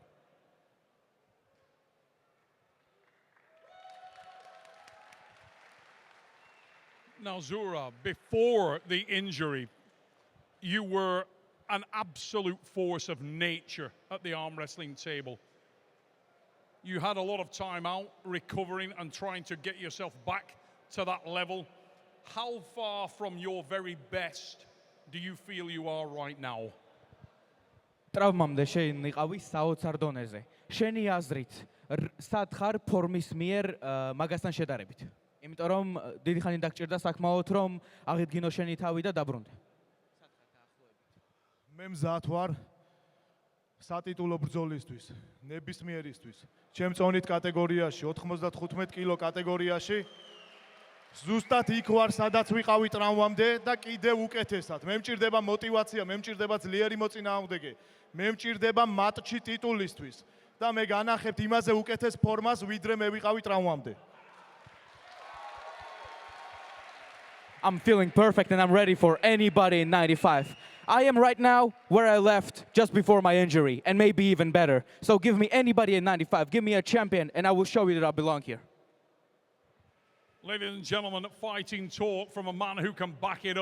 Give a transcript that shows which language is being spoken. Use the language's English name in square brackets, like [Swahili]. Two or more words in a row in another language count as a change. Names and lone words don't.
[English] Now, Zurab, before the injury, you were an absolute force of nature at the arm wrestling table. You had a lot of time out, recovering and trying to get yourself back to that level. How far from your very best do you feel you are right now? [Georgian] Travmamde შენ იყავი საოცარ დონეზე. შენი აზრით, სად ხარ ფორმის მიერ მაგასთან შედარებით? იმიტომ რომ დიდი ხანი დაგჭირდა საკმაოდ რომ აღიდგინო შენი თავი და დაბრუნდე. მე მზად ვარ სატიტულო ბრძოლისთვის, ნებისმიერისთვის. ჩემ წონით კატეგორიაში, 95 კილო კატეგორიაში ზუსტად იქ ვარ, სადაც ვიყავი ტრამვამდე და კიდევ უკეთესად. მე მჭირდება мотиваცია, მე მჭირდება ძლიერი მოწინააღმდეგე, მე მჭირდება მატჩი ტიტულისთვის და მე განახებთ იმაზე უკეთეს ფორმას, ვიდრე მე ვიყავი ტრამვამდე. [English] I'm feeling perfect and I'm ready for anybody in 95. I am right now where I left just before my injury, and maybe even better. So give me anybody in 95, give me a champion, and I will show you that I belong here. Ladies and gentlemen, fighting talk from a man who can back it up.